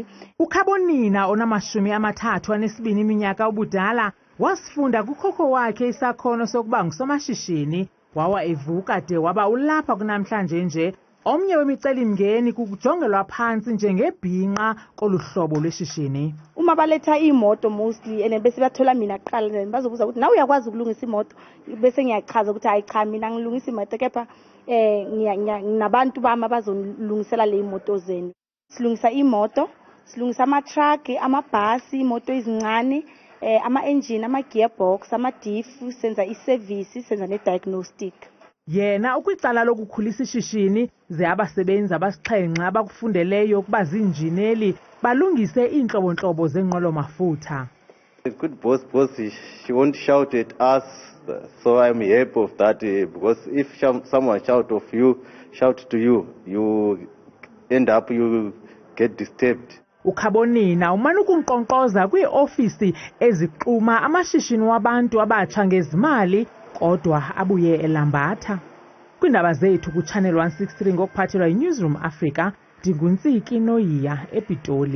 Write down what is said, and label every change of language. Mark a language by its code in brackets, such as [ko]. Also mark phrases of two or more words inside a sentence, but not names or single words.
[xh] uKhabonina ona-32 iminyaka ubudala wasifunda kukhokho wakhe isakhono sokuba ngusomashishini, wawa evuka de waba ulapha kunamhlanje nje. Omnye wemicelimngeni kukujongelwa phantsi njengebhinqa kolu hlobo lweshishini. [zu] Uma baletha imoto mostly and bese bathola mina kuqala bazobuza ukuthi nawe uyakwazi ukulungisa imoto, bese ngiyachaza ukuthi hayi cha mina ngilungisa imoto kepha nginabantu bami abazolungisela le imoto zenu. Silungisa imoto, silungisa ama-truck, amabhasi, imoto ezincane, ama-engine, ama-gearbox, ama-diff, senza i-service, senza ne-diagnostic. [xh] Yena ukwicala lokukhulisa ishishini ze abasebenzi abasixhenxe abakufundeleyo ukuba ziinjineli balungise iintlobo-ntlobo zeenqwelo-mafutha. [en] It's good boss, she won't shout at us, so I'm happy of that, because if someone shout to you, you end up, you get disturbed. [xh] Ukhabonina umane ukunkqonkqoza kwii-ofisi ezixuma amashishini wabantu abatsha ngezimali kodwa abuye elambatha. Kwiindaba zethu kuChannel 163 ngokuphathelwa yiNewsroom Africa, ndinguntsiki Noyiya ePitoli.